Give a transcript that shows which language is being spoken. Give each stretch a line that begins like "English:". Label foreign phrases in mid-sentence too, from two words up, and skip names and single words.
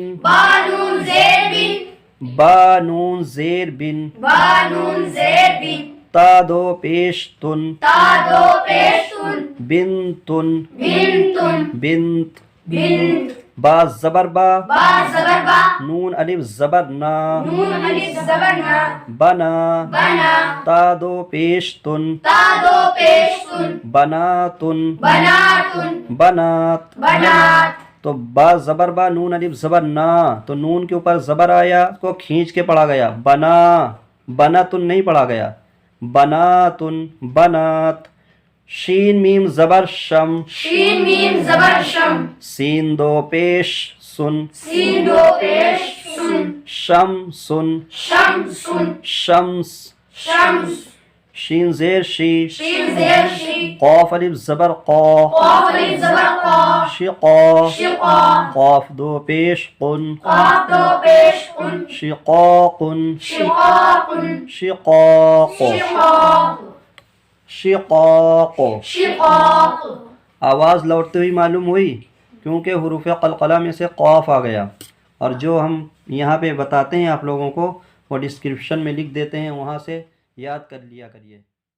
Urdu: بانون زیر بن، بانون زیر بن۔ بانون زیر بن، تا دو پیش تن، تا دو پیش تن، بنتن بنتن بنت۔ بنت۔ با زبر با، با زبر با، نون الف زبر نا، نون الف زبر نا، بنا۔ بنا۔ تا دو پیش تن، تا دو پیش تن، بناتن بناتن بنات۔ بنات۔ تو با زبر با، نون الف زبر نا، تو نون کے اوپر زبر آیا، اس کو کھینچ کے پڑھا گیا، بنا، بنا تن نہیں پڑھا گیا، بناتن بنات، شین میم زبر شم، شین میم زبر شم، سین دو پیش سن، سین دو پیش سن، شمسن شمسن، شمس، شمس، شین زیر شی، شین زیر شی، قاف الف زبر قا، قاف الف زبر قا، شقا، شقا، قاف دو پیش قن، قاف دو پیش قن، شقاقن، شقاق، شقاق، شقاق، شقاق. شقاق. آواز لوٹتے ہوئی معلوم ہوئی کیونکہ حروف قلقلہ میں سے قاف آ گیا، اور جو ہم یہاں پہ بتاتے ہیں آپ لوگوں کو وہ ڈسکرپشن میں لکھ دیتے ہیں، وہاں سے یاد کر لیا کریے.